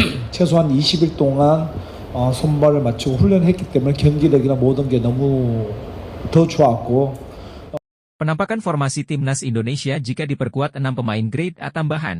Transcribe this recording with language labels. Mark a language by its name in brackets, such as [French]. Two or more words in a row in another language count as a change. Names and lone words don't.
[Korean] 최소한 20일 동안 손발을 맞추고 훈련했기 때문에 경기력이나 모든 게 너무 더 좋았고. [Indonesian] Penampakan formasi timnas Indonesia jika diperkuat 6 pemain grade A tambahan.